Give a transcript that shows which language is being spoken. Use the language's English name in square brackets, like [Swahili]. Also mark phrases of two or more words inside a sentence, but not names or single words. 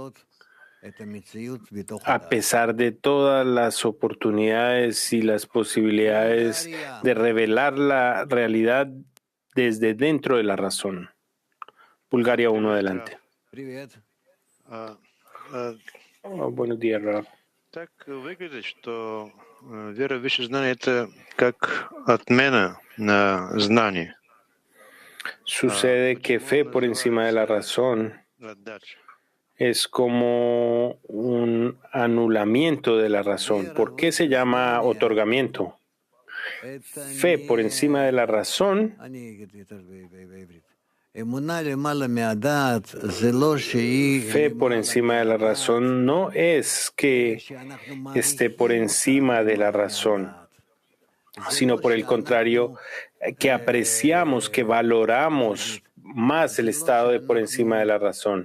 [Spanish] a pesar de todas las oportunidades y las posibilidades de revelar la realidad desde dentro de la razón. Bulgaria 1, adelante. Buenos días, Rab. [Russian] Так выглядит, что вера в высшее знание — это как отмена на знание. [Spanish] Sucede que fe por encima de la razón es como un anulamiento de la razón. ¿Por qué se llama otorgamiento? Fe por encima de la razón Fe por encima de la razón no es que esté por encima de la razón, sino por el contrario, que apreciamos, que valoramos más el estado de por encima de la razón.